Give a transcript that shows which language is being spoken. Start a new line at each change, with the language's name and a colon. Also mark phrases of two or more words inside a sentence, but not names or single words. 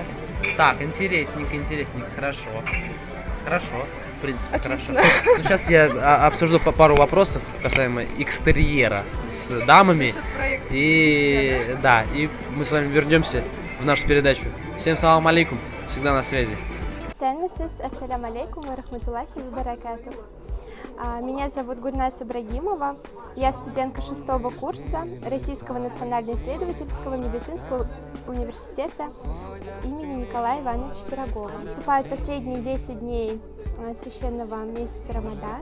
Russian: Так, интересненько, хорошо. В принципе, Отлично. хорошо. Ну, сейчас я обсужу пару вопросов касаемо экстерьера с дамами. Насчет проекта И да, и мы с вами вернемся в нашу передачу. Всем
Arabic: سلام عليكم,
Russian: всегда на связи.
Arabic: Сенмисис, السلام عليكم ورحمة الله وبركاته.
Russian: Меня зовут Гульнас Ибрагимова. Я студентка 6-го курса Российского национально-исследовательского медицинского университета имени Николая Ивановича Пирогова. Наступают последние 10 дней священного месяца Рамадан.